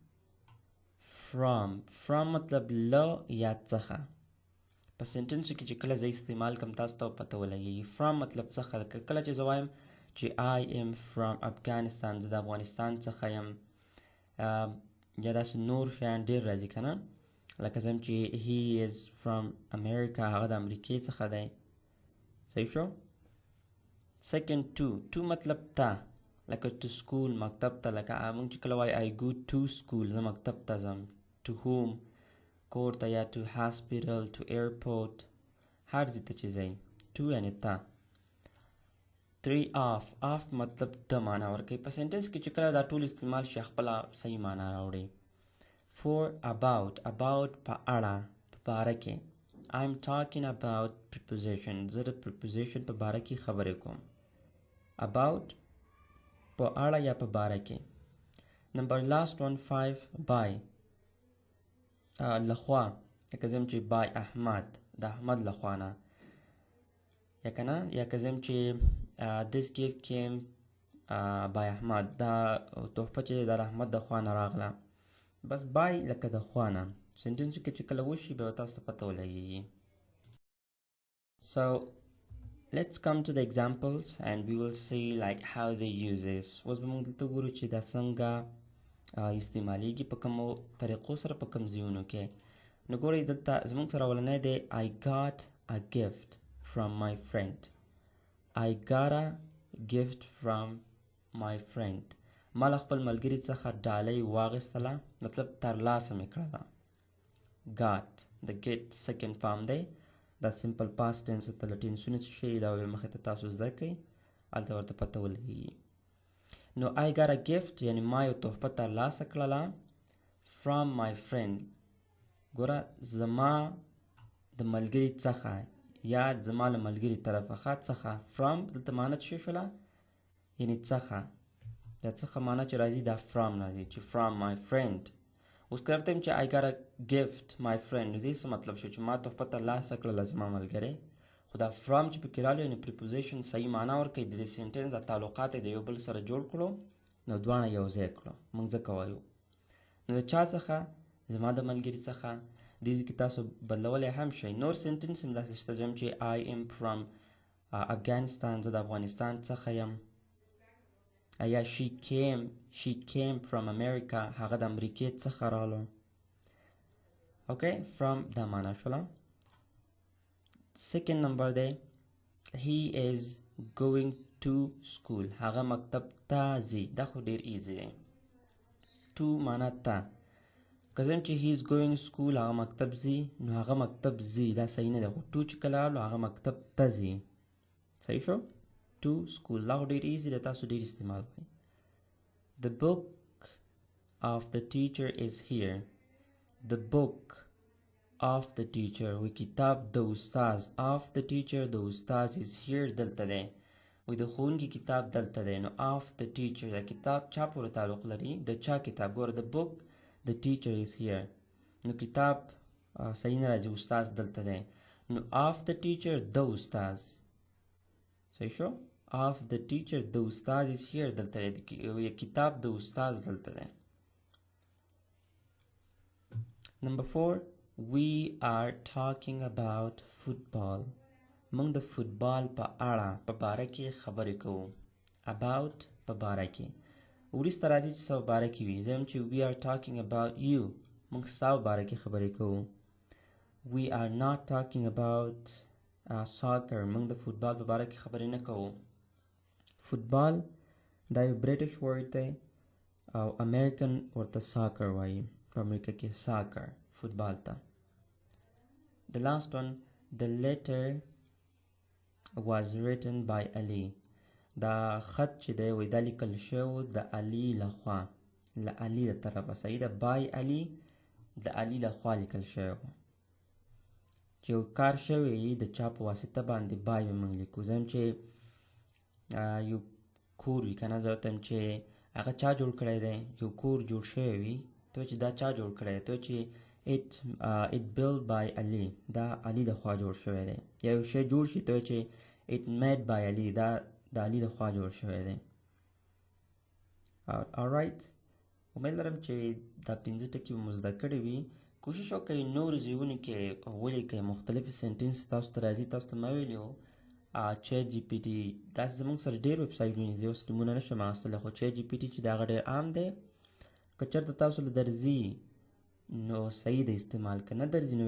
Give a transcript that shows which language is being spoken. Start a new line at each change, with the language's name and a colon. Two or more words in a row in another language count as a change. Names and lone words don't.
Pashto: from مطلب له یا څخه. په سنټنسو کې چې کله زه استعمال کوم تاسو ته پته ولګېږي. from مطلب څخه. کله چې زه وایم چې
English: I am from Afghanistan،
Pashto: زه د افغانستان څخه یم، یا داسې نور شیان ډېر راځي که نه. لکه زه چې
English: he is from America،
Pashto: هغه د امریکې څخه دی. صحیح شو.
English: second to
Pashto: مطلب ته، لکه
English: to school
Pashto: مکتب ته. لکه موږ چې کله وایو
English: I go to school،
Pashto: زه مکتب ته ځم.
English: to home
Pashto: کور ته، یا
English: to hospital، to airport،
Pashto: هر ځای ته چې ځئ. to یعنې ته. 3 of مطلب د معنا ورکوي. په سنټنس کې چې کله دا ټول استعمال شي خپله صحیح معنا راوړي. 4 about په اړه، په باره کې.
English: I'm talking about preposition.
Pashto: زه د preposition په باره کې خبرې کوم. about په اړه یا په باره کې. نمبر
English: last one
Pashto: 5 by لخوا. لکه زم چې by احمد، د احمد لخوا نه، یا که نه. یا که زم چې
English: this gift came by
Pashto: احمد، دا تحفه چې د احمد د خوا نه راغله. بس by لکه د خوا نه. سنټنسو کې چې کله وشي بیا تاسو ته پته ولګېږي.
English: So let's come to the examples and we will see like how they use this.
Pashto: اوس به موږ دلته ګورو چې دا څنګه استعمالیږي، په کومو طریقو سره، په کوم ځایونو کې. نو ګورئ دلته زموږ سره اولنی دی
English: I got a gift from my friend. I got a gift from my friend.
Pashto: ما له خپل ملګري څخه ډالۍ واخیستله، مطلب ترلاسه مې کړله. got د get
English: second form
Pashto: دی. دا
English: simple past tense
Pashto: ته له ټینسونه څه شي دا به مخې ته تاسو زده کوئ، هلته ورته پته ولګېږي. نو
English: I got a gift
Pashto: یعنې ما یو تحفه ترلاسه کړله
English: from my friend.
Pashto: ګوره زما د ملګري څخه یا زما له ملګري طرفه. څخه from دلته معنا څه شوله؟ یعنې څخه. دا څخه معنا چې راځي دا from راځي چې
English: from my friend.
Pashto: اوس که درته چې
English: I got a gift my friend،
Pashto: نو دې څه مطلب شو چې ما تحفه ترلاسه کړله زما ملګری. خو دا from چې پکې راغلی یعنې preposition صحیح معنا ورکوي. د دې سنټنس دا تعلقات یې د یو بل سره جوړ کړو، نو دواړه یو ځای کړو. موږ ځکه وایو. نو د چا څخه؟ زما د ملګري څخه. دې کې تاسو بدلولی هم شئ. نور سنټنس هم داسې شته چې
English: I am from Afghanistan،
Pashto: زه د افغانستان څخه یم.
English: یا she came from America،
Pashto: هغه د امریکې څخه راغلو. اوکې from دا معنا شوله.
English: second number
Pashto: دی
English: he is going to school
Pashto: هغه مکتب ته ځي دا خو ډیر ایزی دی to معنا ته کزم چې
English: he is going school
Pashto: هغه مکتب ځي نو هغه مکتب ځي دا صحیح نه دی خو to چې کله راغلو هغه مکتب ته ځي صحیح شو
English: to school
Pashto: دا خو ډیر ایزی دی تاسو ډیر استعمال کوئ
English: the book of the teacher is here the book of the teacher
Pashto: وی کتاب د استاد
English: of the teacher
Pashto: د استاد
English: is here
Pashto: دلته دی وی د ښوونکي کتاب دلته دی نو
English: of the teacher
Pashto: دا کتاب چا پورې تعلق لري د چا کتاب ګوره
English: the book the teacher is here
Pashto: نو کتاب صحیح نه راځي استاد دلته دی نو
English: of the teacher
Pashto: د استاد صحیح شو
English: of the teacher
Pashto: د استاد
English: is here
Pashto: دلته دی کتاب د استاد دلته دی
English: number 4 we are talking about football
Pashto: موږ د فوتبال په اړه په باره کې خبرې کوو about په باره کې وروسته راځي چې څه په باره کې وي زم چې
English: we are talking about you
Pashto: موږ ستا په باره کې خبرې کوو we
English: are not talking about soccer
Pashto: موږ د فوتبال په باره کې خبرې نه کوو فوتبال دا یو
English: British word
Pashto: دی او امریکن ورته soccer وایي په امریکا کې soccer فوتبال ته
English: the last one the letter was written by Ali
Pashto: دا خط چې دی وی دا لیکل شوی د علي لخوا له علي د طرفه صحیح ده by Ali د علي لخوا لیکل شوی چې یو کار شوی د چا په واسطه باندې by به موږ لیکو ځم چې یو کور وي که نه زه ورته چې هغه چا جوړ کړی دی یو کور جوړ شوی وي ته چې دا چا جوړ کړی ته چې
English: it built by Ali
Pashto: دا علي لخوا جوړ شوی دی یا یو شی جوړ شي ته چې
English: it made by Ali
Pashto: دا د علي لخوا جوړ شوی دی alright امید لرم چې دا 15 ټکي مو زده کړي وي کوشش وکړئ نورو ځایونو کې ولیکئ مختلفې سنټنس تاسو ته راځي تاسو ته ما ویلي وو چیټ جی پی ټي داسې زموږ سره ډېر ویب سایټونه دي اوس نومونه نشم اخیستلی خو چیټ جی پی ټي چې د هغه ډېر عام دی که چېرته تاسو له درځي نو صحیح دی استعمال که نه درځي نو